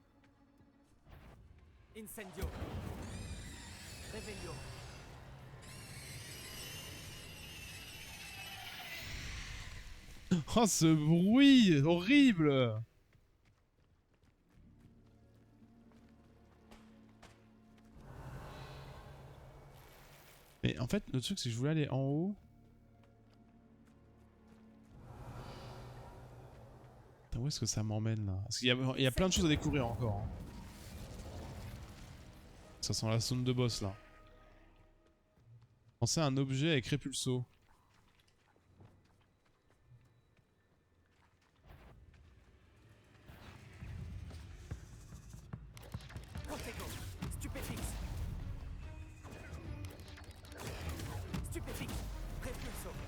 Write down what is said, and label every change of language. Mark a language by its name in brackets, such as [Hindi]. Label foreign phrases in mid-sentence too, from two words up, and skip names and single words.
[French] Incendio. Revelio. Oh ce bruit horrible! Mais en fait le truc c'est que je voulais aller en haut. Où est-ce que ça m'emmène là? Parce qu'il y a plein de choses à découvrir encore. Hein. Ça sent la zone de boss là. Pensez à un objet avec répulso. Stupéfixe. Stupéfixe. Repulso.